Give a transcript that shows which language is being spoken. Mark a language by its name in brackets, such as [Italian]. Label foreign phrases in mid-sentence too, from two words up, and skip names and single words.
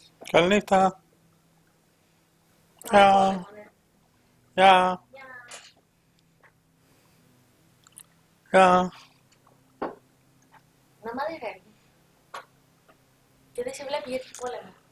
[Malay] Calnita. Ja. Ja. Ja. Nama dia kan? Jadi saya bilang beautiful lah.